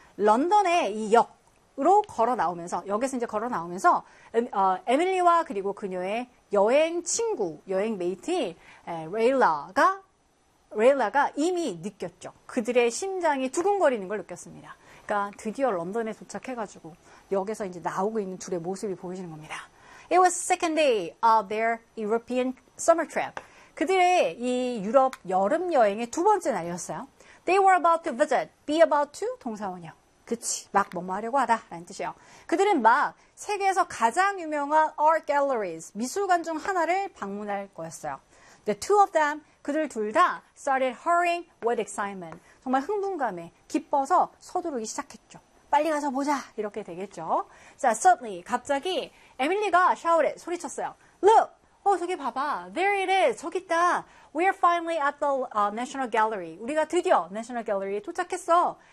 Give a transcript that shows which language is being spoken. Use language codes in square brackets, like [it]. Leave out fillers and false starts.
[ko] 런던의 이 역으로 걸어 나오면서, 역에서 이제 걸어 나오면서, 에밀리와 그리고 그녀의 여행 친구, 여행 메이트인 레일라가 이미 느꼈죠. 그들의 심장이 두근거리는 걸 느꼈습니다. 그러니까 드디어 런던에 도착해가지고, 역에서 이제 나오고 있는 둘의 모습이 보이시는 겁니다. [en] It was second day of their European summer trip. [ko] 그들의 이 유럽 여름 여행의 두 번째 날이었어요. [en] They were about to visit, be about to, 동사원형. [ko] 그치, 막 뭐뭐 하려고 하다라는 뜻이에요. 그들은 막 세계에서 가장 유명한 art galleries, 미술관 중 하나를 방문할 거였어요. [en] The two of them, [ko] 그들 둘다 [en] started hurrying with excitement. [ko] 정말 흥분감에 기뻐서 서두르기 시작했죠. 빨리 가서 보자, 이렇게 되겠죠. 자, suddenly, 갑자기 에밀리가 shouted, 소리쳤어요. Look! 저기 봐봐. [en] There it is. [ko] 저기 있다. [en] We're finally at the National Gallery. [ko] 우리가 드디어 National Gallery에 도착했어.